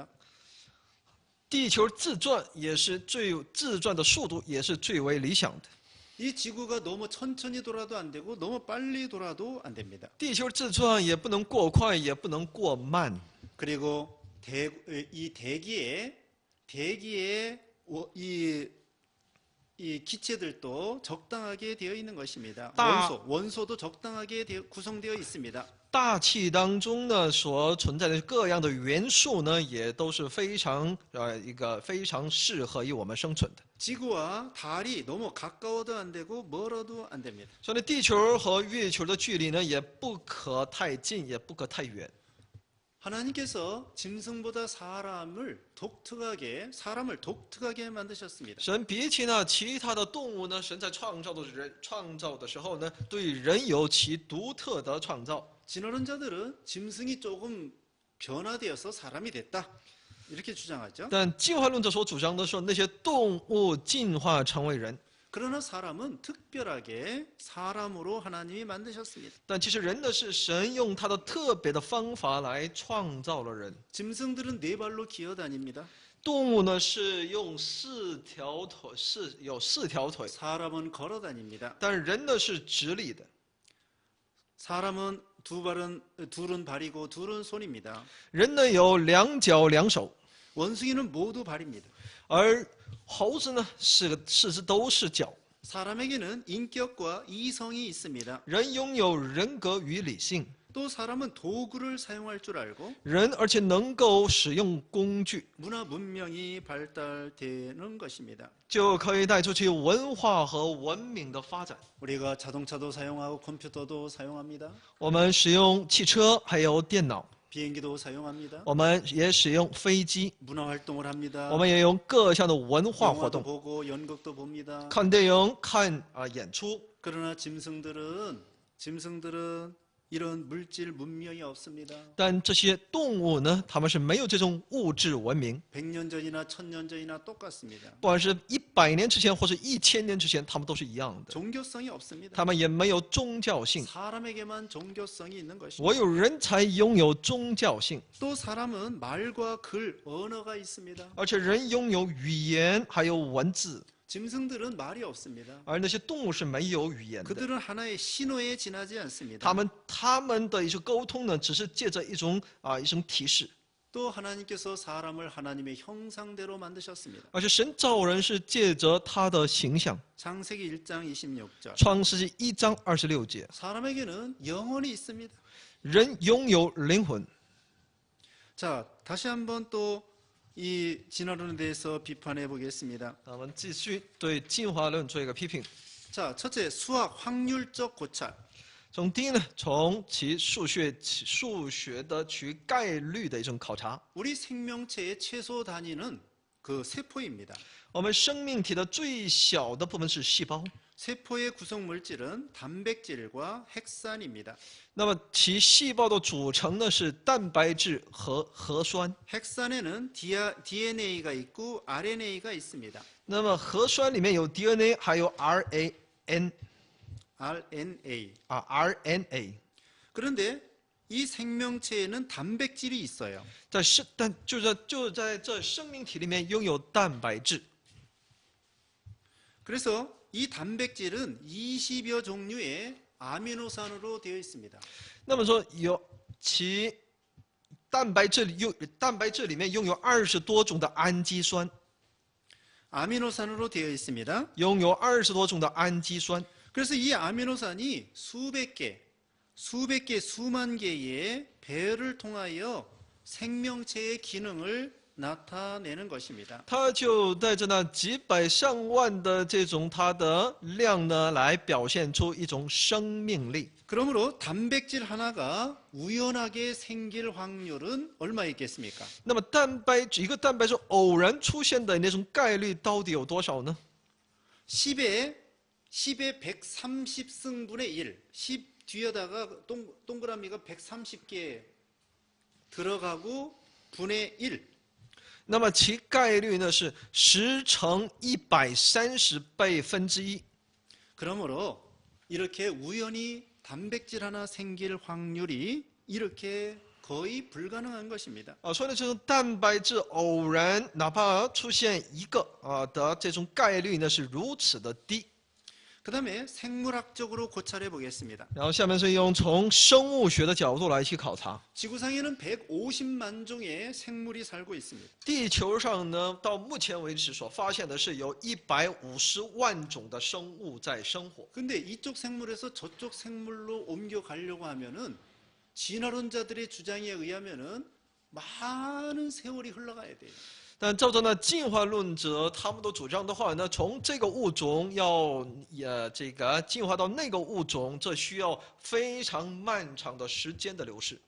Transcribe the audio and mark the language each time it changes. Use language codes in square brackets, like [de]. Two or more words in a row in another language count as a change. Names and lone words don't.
[zh] 地球自转自转的速度也是最为理想的。 [ko] 이 지구가 너무 천천히 돌아도 안 되고 너무 빨리 돌아도 안 됩니다. [zh] 地球自转也不能过快，也不能过慢。 [ko] 그리고 이 대기에 이 기체들도 적당하게 되어 있는 것입니다. 원소도 적당하게 구성되어 있습니다. [zh] 大气当中呢，所存在的各样的元素呢，也都是非常适合于我们生存的。 [ko] 지구와 달이 너무 가까워도 안 되고 멀어도 안 됩니다. [zh] 所以地球和月球的距离呢，也不可太近，也不可太远。 [ko] 하나님께서 짐승보다 사람을 독특하게 만드셨습니다. [zh] 神比起呢其他的动物呢，神在创造的时候呢，对人有其独特的创造。 [ko] 진화론자들은 짐승이 조금 변화되어서 사람이 됐다 이렇게 주장하죠. [zh] 但进化论者所主张的说，那些动物进化成为人， [ko] 그러나 사람은 특별하게 사람으로 하나님이 만드셨습니다. [zh] 但其实人的是神用他的特别的方法来创造了人。 [ko] 짐승들은 네 발로 기어다닙니다. [zh] 动物呢是用有四条腿， [ko] 사람은 걸어다닙니다. [zh] 但人呢是直立的。 [ko] 사람은 둘은 발이고 둘은 손입니다. [zh] 人呢有2脚2手， [ko] 원숭이는 모두 발입니다. [zh] 而猴子呢都是脚。 [ko] 사람에게는 인격과 이성이 있습니다. [zh] 人拥有人格与理性， [ko] 또 사람은 도구를 사용할 줄 알고 [zh] 人而且能够使用工具， [ko] 문화 문명이 발달되는 것입니다. [zh] 就可以带出去文化和文明的发展。 [ko] 우리가 자동차도 사용하고 컴퓨터도 사용합니다. [zh] 我们使用汽车，还有电脑， [ko] 비행기도 사용합니다. [zh] 我们也使用飞机， [ko] 문화 활동을 합니다. [zh] 我们也用各项的文化活 [ko] 영화도 [zh] 动， [ko] 보고 연극도 봅니다. [zh] 看电影、看演出。 [ko] 그러나 짐승들은 이런 물질 문명이 없습니다. [zh] 但这些动物呢，它们是没有这种物质文明， [ko] 100년 전이나 1000년 전이나 똑같습니다. [zh] 不管是100年之前或是1000年之前，它们都是一样的， [ko] 종교성이 없습니다. [zh] 它们也没有宗教性。 [ko] 사람에게만 종교성이 있는 것입니다. [zh] 唯有人才拥有宗教性， [ko] 또 사람은 말과 글, 언어가 있습니다. [zh] 而且人拥有语言还有文字。 [ko] 짐승들은 말이 없습니다. [zh] 而那些动物是没有语言的。 [ko] 그들은 하나의 신호에 지나지 않습니다. [zh] 他们的一种沟通呢，只是借着一种提示。 [ko] 또 하나님께서 사람을 하나님의 형상대로 만드셨습니다. [zh] 而且神造人是借着他的形象。 [ko] 창세기 1장 26절. [zh] 创世纪1章26节， [ko] 사람에게는 영혼이 있습니다. [zh] 人拥有灵魂。 [ko] 자, 다시 한번 또 이 진화론에 대해서 비판해 보겠습니다. [zh] 那我们继续对进化论做一个批评。 [ko] 자, 첫째, 수학 확률적 고찰. [zh] 从第一呢，从其数学的其概率的一种考察。 [ko] 우리 생명체의 최소 단위는 그 세포입니다. [zh] 我们生命体的最小的部分是细胞， [ko] 세포의 구성 물질은 단백질과 핵산입니다. [zh] 那么其细胞的组成呢是蛋白质和核酸。 [ko] 핵산에는 DNA가 있고 RNA가 있습니다. [zh] 那么核酸里面有 DNA， 还有 RNA。 [ko] 그런데 이 생명체에는 단백질이 있어요. [zh] 就在这生命体里面拥有蛋白质。 [ko] 그래서 이 단백질은 20여 종류의 아미노산으로 되어 있습니다. [zh] 那么说其蛋白质里面拥有20多种的氨基酸， [ko] 아미노산으로 되어 있습니다. [zh] 拥有20多种的氨基酸。 [ko] 그래서 이 아미노산이 수백 개, 수만 개의 배열을 통하여 생명체의 기능을 나타내는 것입니다. [zh] 它就带着那几百上万的这种它的量呢，来表现出一种生命力。 [ko] 그러므로 단백질 하나가 우연하게 생길 확률은 얼마 있겠습니까? [zh] 那么一个蛋白质偶然出现的那种概率到底有多少呢？ [ko] 10의 130승분의 1. 10 뒤에다가 동그라미가 130개 들어가고 분의 1. [zh] 那么其概率呢是10乘130倍分之一。 [ko] 그러므로 이렇게 우연히 단백질 하나 생길 확률이 이렇게 거의 불가능한 것입니다. [zh] 所以呢，这种蛋白质偶然哪怕出现一个的这种概率呢是如此的低。 [ko] 그 다음에 생물학적으로 고찰해 보겠습니다. [zh] 然后下面是用从生物学的角度来去考察。 [ko] 지구상에는 150만 종의 생물이 살고 있습니다. [zh] 地球上呢，到目前为止所发现的是有150万种的生物在生活。 [ko] 근데 이쪽 생물에서 저쪽 생물로 옮겨가려고 하면은 진화론자들의 주장에 의하면은 많은 세월이 흘러가야 돼요. [zh] 但照着呢进化论者他们的主张的话呢，从这个物种要进化到那个物种，这需要非常漫长的时间的流逝。